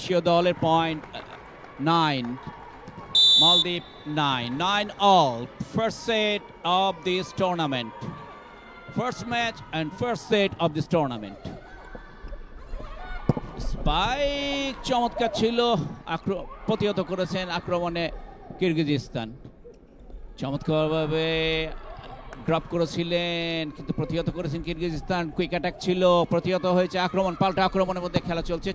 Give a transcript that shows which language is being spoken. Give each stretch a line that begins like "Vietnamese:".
Bangla: স্বীয় দলের পয়েন্ট 9 মালদ্বীপ 9 all.
English: First set of this tournament, first match and first set of this tournament.
Bangla: Spike চমৎকার ছিল, প্রতিহত করেছেন আক্রমণে কিরগিজস্তান। চমৎকারভাবে ড্রপ করেছিলেন কিন্তু প্রতিহত করেছেন কিরগিজস্তান। কুইক অ্যাটাক ছিল, প্রতিহত হয়েছে আক্রমণ, পাল্টা আক্রমণের মধ্যে খেলা চলছে।